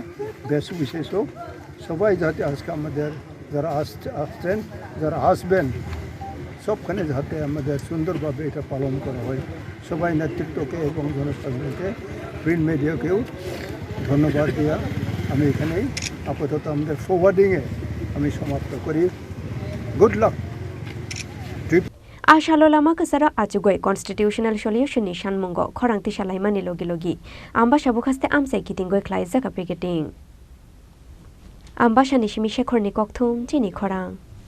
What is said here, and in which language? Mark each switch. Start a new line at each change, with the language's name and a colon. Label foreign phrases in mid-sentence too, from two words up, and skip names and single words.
Bangla: দেশ বিশেষ হোক সবাই যাতে আজকে আমাদের যারা আসছেন যারা আসবেন সবখানে যাতে আমাদের সুন্দরভাবে এটা পালন করা হয়। সবাই নেতৃত্বকে এবং জনসাধারণকে
English: print mediakeo
Bangla: ধন্যবাদ দিয়া আমি এখানেই আপাতত আমাদের ফরওয়ার্ডিংয়ে আমি সমাপ্ত করি।
English: Good luck.
Kok Borok: Ashalo lama kasara achugoi
English: constitutional solution
Kok Borok: ni shanmungo khorang ti shalai mani logi logi amba shabu khaste amsai kitingoi khlai jaka piketing amba shani shimi shekhor ni kokthum chini khorang